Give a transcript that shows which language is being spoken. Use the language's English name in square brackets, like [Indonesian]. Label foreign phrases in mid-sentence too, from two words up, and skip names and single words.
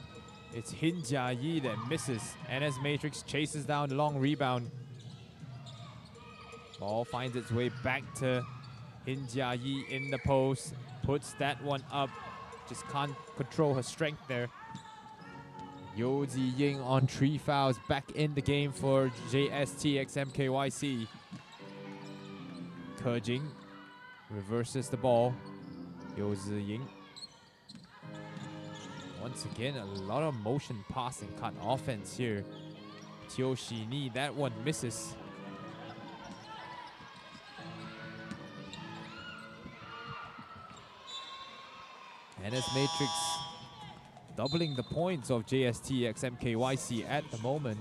[English] It's Hin Jia-yi that misses. NS Matrix chases down the long rebound. Ball finds its way back to Hin Jia-yi in the post. Puts that one up. Just can't control her strength there. Yo Zi-ying on 3 fouls, back in the game for JST x MKYC. Ke-jing reverses the ball. Yo Zi-ying. Once again, a lot of motion passing cut offense here. Teo Shi-ni, that one misses. NS Matrix doubling the points of JST x MKYC at the moment.